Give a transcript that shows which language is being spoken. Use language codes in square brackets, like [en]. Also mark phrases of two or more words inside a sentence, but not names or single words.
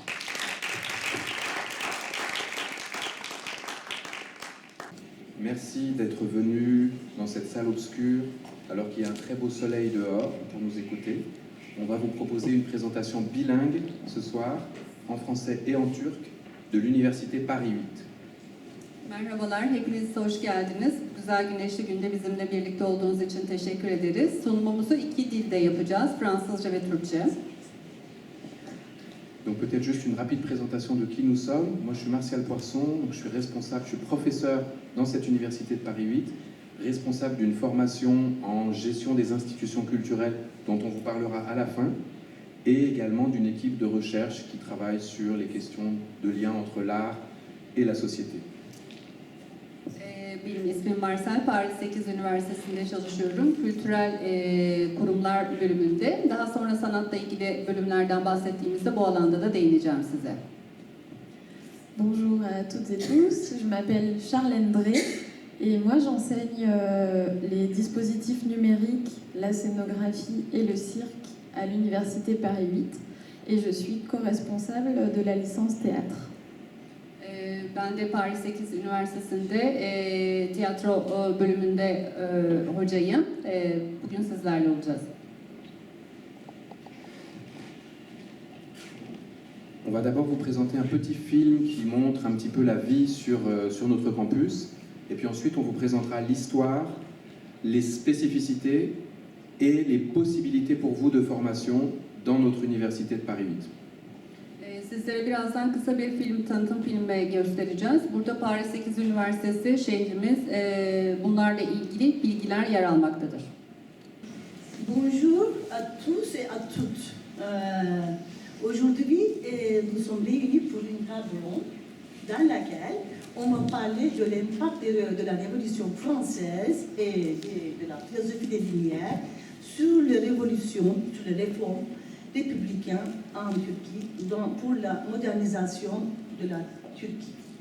[fr] Merci d'être venu dans cette salle obscure alors qu'il y a un très beau soleil dehors pour nous écouter. On va vous proposer une présentation bilingue ce soir, en français et en turc, de l'Université Paris 8. [tr] Merhabalar, hepiniz hoş geldiniz. Güzel güneşli günde bizimle birlikte olduğunuz için teşekkür ederiz. Sunumumuzu 2 dilde yapacağız, Fransızca ve Türkçe. [fr] Donc peut-être juste une rapide présentation de qui nous sommes. Moi je suis Martial Poisson, je suis responsable, je suis professeur dans cette Université de Paris 8, responsable d'une formation en gestion des institutions culturelles dont on vous parlera à la fin, et également d'une équipe de recherche qui travaille sur les questions de lien entre l'art et la société. [tr] Benim ismim Marcel, Paris 8 Üniversitesi'nde çalışıyorum. Kültürel kurumlar bölümünde. Daha sonra sanatla ilgili bölümlerden bahsettiğimizde bu alanda da değineceğim size. [fr] Bonjour à toutes et tous, je m'appelle Charlène Drey et moi j'enseigne les dispositifs numériques, la scénographie et le cirque à l'Université Paris 8 et je suis co-responsable de la licence théâtre. [tr] Ben de Paris 8 Üniversitesi'nde tiyatro bölümünde hocayım. Bugün sizlerle olacağız. [fr] On va d'abord vous présenter un petit film qui montre un petit peu la vie sur notre campus. Et puis ensuite, on vous présentera l'histoire, les spécificités et les possibilités pour vous de formation dans notre Université de Paris 8. [tr] Sizlere birazdan kısa bir tanıtım filmi göstereceğiz. Burada Paris 8 Üniversitesi şehrimiz bunlarla ilgili bilgiler yer almaktadır. [fr] Bonjour à tous et à toutes. Aujourd'hui, nous sommes réunis pour une table ronde dans laquelle on va parler de l'impact de la Révolution française et de la philosophie des Lumières sur les révolutions, sur les réformes républicains en Turquie pour la modernisation de la Turquie.